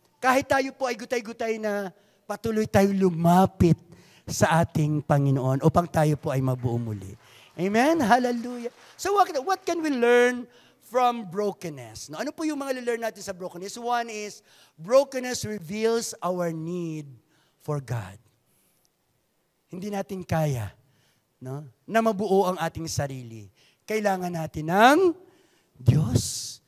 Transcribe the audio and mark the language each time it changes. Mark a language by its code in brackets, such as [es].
[tl] Kahit tayo po ay gutay-gutay na patuloy tayo lumapit sa ating Panginoon upang tayo po ay mabuo muli. Amen? Hallelujah. [en] So what can we learn from brokenness? [tl] No, ano po yung mga [en] learn [tl] natin sa [en] brokenness? One is, brokenness reveals our need for God. [tl] Hindi natin kaya, no, na mabuo ang ating sarili. Kailangan natin ng Diyos.